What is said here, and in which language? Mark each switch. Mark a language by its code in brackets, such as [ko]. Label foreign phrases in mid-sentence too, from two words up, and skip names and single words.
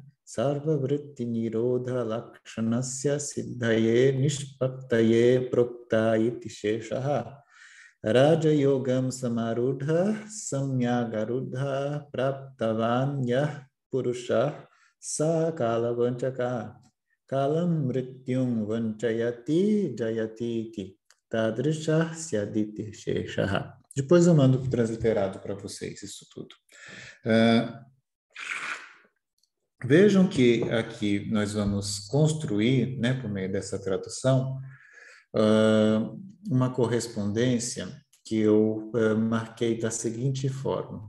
[sa] Sarva Vritti Nirodha Lakshanasya Siddhaye Nishpattaye Prokta Iti Sheshaha Raja Yogam Samarudha Samyagarudha Praptavan Yah Purusha Sakala Vanchaka Kalam mrityum vanchayati jayatiti tadrisha syaditi sheshaha. [pt] Depois eu mando transliterado para vocês isso tudo. Vejam que aqui nós vamos construir, né, por meio dessa tradução, uma correspondência que eu marquei da seguinte forma.